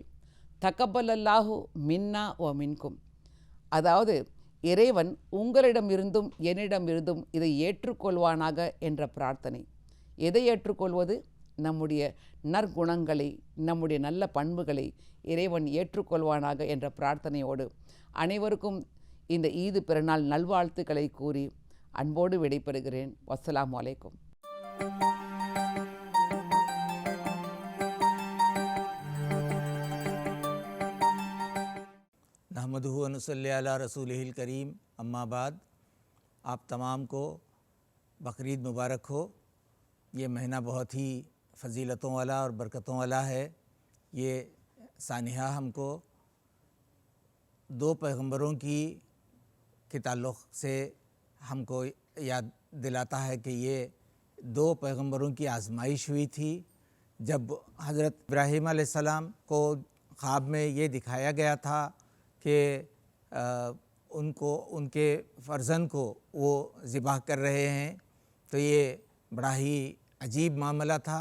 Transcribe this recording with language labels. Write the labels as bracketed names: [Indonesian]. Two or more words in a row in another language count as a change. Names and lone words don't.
[Arabic] تقبل الله منا ومنكم, [Tamil] அதாவது இறைவன் உங்களிடமிருந்தும் என்னிடமிருந்தும் இதை ஏற்றுக்கொள்வானாக என்ற பிரார்த்தனை. எதை ஏற்றுக்கொள்வது? நம்முடைய நற்குணங்களை, நம்முடைய நல்ல பண்புகளை இறைவன் ஏற்றுக்கொள்வானாக என்ற பிரார்த்தனையோடு அனைவருக்கும் இந்த ஈது பெருநாள் நல்வாழ்த்துக்களை கூறி அன்போடு விடைபெறுகிறேன். [Arabic] والسلام عليكم. نحمده ونصلي على رسوله الكريم، أما بعد. [Urdu] آپ تمام کو بقرعید مبارک ہو. یہ مہینہ بہت ہی فضیلتوں والا اور برکتوں والا ہے. یہ سانحہ ہم کو دو پیغمبروں کے تعلق سے ہم کو یاد دلاتا ہے کہ یہ دو پیغمبروں کی آزمائش ہوئی تھی جب حضرت ابراہیم علیہ السلام کو خواب میں یہ دکھایا گیا تھا کہ ان کو ان کے فرزند کو وہ ذبح کر رہے ہیں، تو یہ بڑا ہی عجیب معاملہ تھا.